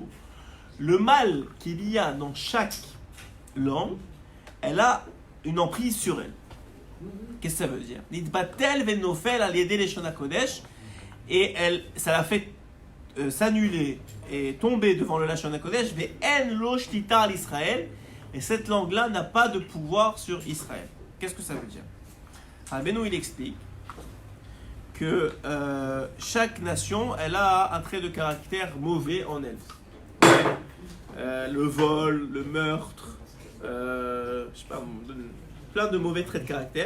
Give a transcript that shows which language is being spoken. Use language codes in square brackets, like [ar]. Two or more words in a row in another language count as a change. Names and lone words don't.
[fr] Le mal qu'il y a dans chaque langue, elle a une emprise sur elle. Qu'est-ce que ça veut dire? [he] נתבטל ונופל על ידי לשון הקודש. [fr] Et ça l'a fait s'annuler et tomber devant le [he] לשון הקודש, ואין לו שליטה על ישראל, [fr] et cette langue-là n'a pas de pouvoir sur Israël. Qu'est-ce que ça veut dire? Rabbeinu il explique que chaque nation, elle a un trait de caractère mauvais en elle. Le vol, le meurtre, je sais pas, plein de mauvais traits de caractère.